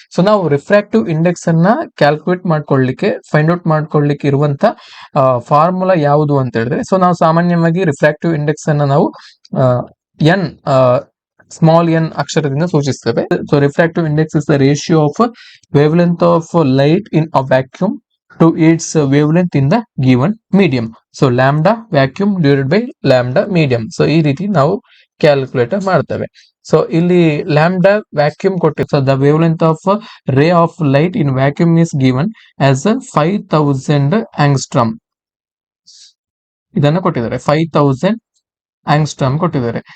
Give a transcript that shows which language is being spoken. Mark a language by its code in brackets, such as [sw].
[kn] So ನಾವು refractive index ಅನ್ನ calculate ಮಾಡ್ಕೊಳ್ಳಿಕ್ಕೆ, ಫೈಂಡ್ ಔಟ್ ಮಾಡ್ಕೊಳ್ಳಿಕ್ಕೆ ಇರುವಂತ ಫಾರ್ಮುಲಾ ಯಾವುದು ಅಂತ ಹೇಳಿದ್ರೆ, ಸೊ ನಾವು ಸಾಮಾನ್ಯವಾಗಿ ರಿಫ್ರಾಕ್ಟಿವ್ ಇಂಡೆಕ್ಸ್ ಅನ್ನ ನಾವು ಎನ್ ಸ್ಮಾಲ್ ಎನ್ ಅಕ್ಷರದಿಂದ ಸೂಚಿಸ್ತೇವೆ. [en] So refractive index is the ratio of wavelength of light in a vacuum to its wavelength in the given medium. So lambda vacuum divided by lambda medium. [kn] So ಈ ರೀತಿ ನಾವು calculate ಮಾಡ್ತೇವೆ. So ಇಲ್ಲಿ lambda vacuum ಕೊಟ್ಟಿದ್ದು. [en] So the wavelength of ray of light in vacuum is given as 5000 angstrom. [kn] ಇದನ್ನ ಕೊಟ್ಟಿದ್ದಾರೆ, 5000 ಆಂಗ್ಸ್ಟ್ರಮ್ ಕೊಟ್ಟಿದ್ದಾರೆ.